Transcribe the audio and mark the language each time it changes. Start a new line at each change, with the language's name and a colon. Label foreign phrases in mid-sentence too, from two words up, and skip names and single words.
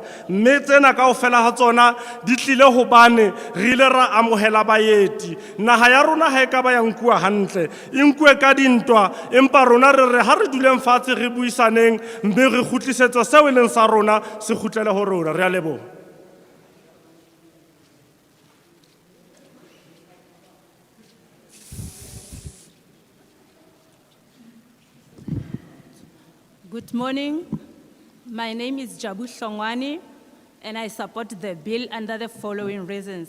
Southern Sotho: Mme tsena kaofela ha tsona di tlile hobane re ile ra amohela baeti. Naha ya rona ha e ka ba ya nkuwa hantle, e nkuwe ka dintwa, empa rona re re ha re duleng fatshe re buisaneng mme re kgutlisetse seo e leng sa rona se kgutlele ho rona. Re a leboha.
English: Good morning. My name is Jabu Hlongwane, and I support the bill under the following reasons.